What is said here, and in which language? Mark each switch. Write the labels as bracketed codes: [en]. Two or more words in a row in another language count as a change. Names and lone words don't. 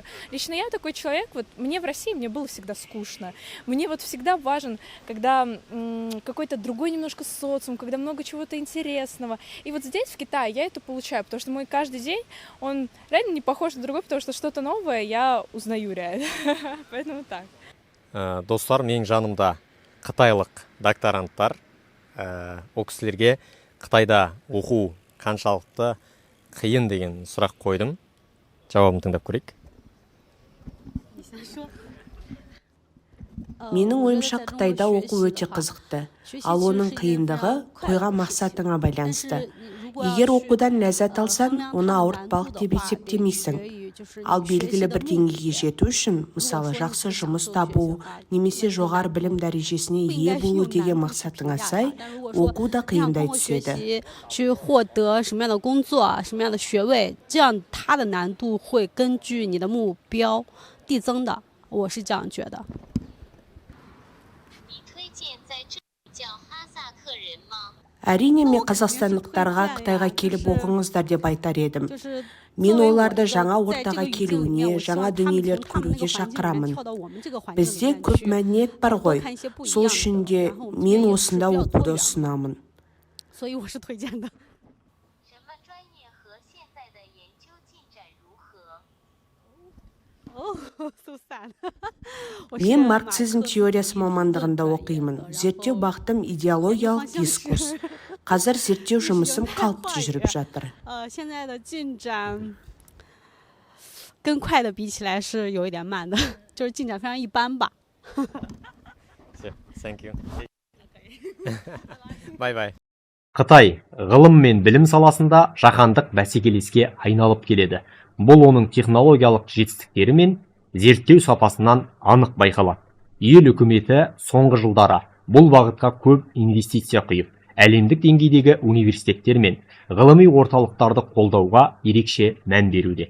[ru] Лично я такой человек, вот мне в России, мне было всегда скучно. Мне вот всегда важен, когда какой-то другой немножко социум, когда много чего-то интересного. И вот здесь, в Китае, я это получаю, потому что мой каждый день, он реально не похож на другой, потому что что-то новое я узнаю реально. Поэтому так. [kk] Достар, менің жанымда қытайлық докторанттар, ол кісілерге Қытайда оқу қаншалықты қиын деген сұрақ қойдым. Жауабын тыңдап көрейік. Менің ойымша Қытайда оқу өте қызықты, ал оның қиындығы қойған мақсатыңа байланысты. Егер оқудан ләззат алсаң, оны ауыртпалық деп есептемейсің. Ал белгілі бір деңгейге жету үшін, мысалы жақсы жұмыс табу, немесе жоғары білім дәрежесіне ие болу деген мақсатыңа сай, оқу да қиындай түседі. [zh] 去获得什么样的工作，什么样的学位，这样它的难度会根据你的目标递增的，我是这样觉得。 [kk] Әрине, мен қазақстандықтарға Қытайға келіп оқыңыздар деп айтар едім. Мен оларды жаңа ортаға келуіне, жаңа дүниелерді көруге шақырамын. Бізде көп мәдениет бар ғой. Сол үшін де мен осында оқуды ұсынамын. [zh] 所以我是推荐的。 [kk] Мен марксизм теориясы мамандығында оқимын. Зерттеу бағытым идеологиялық дискурс. Қазір зерттеу жұмысым қалыпты жүріп жатыр. [zh] 现在的进展跟快的比起来是有一点慢的，就是进展非常一般吧。 [en] Thank you. Bye-bye. [kk] Қытай ғылым мен білім саласында жаһандық бәсекелеске айналып келеді. Бұл оның технологиялық жетістіктері мен зерттеу сапасынан анық байқалады. Ел үкіметі соңғы жылдары бұл бағытқа көп инвестиция құйып, әлемдік деңгейдегі университеттер мен ғылыми орталықтарды қолдауға ерекше мән беруде.